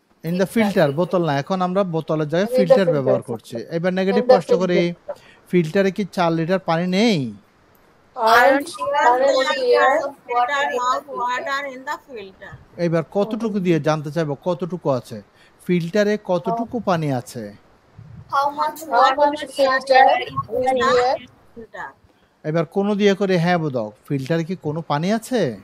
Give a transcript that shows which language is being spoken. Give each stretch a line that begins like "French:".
English: in the filter,
Bangla: বোতল না, এখন আমরা বোতলের জায়গায় ফিল্টার ব্যবহার করছি। এবার নেগেটিভ প্রশ্ন করি, ফিল্টারে কি 4 লিটার পানি নেই?
English: Aren't there of water in the filter?
Bangla: এবার কতটুকু দিয়ে জানতে চাইবো, কতটুকু আছে ফিল্টারে, কতটুকু পানি আছে?
English: How much filter is there?
Bangla: এবার কোন দিয়ে করে হ্যাঁ বোধক, ফিল্টারে কি কোনো পানি আছে?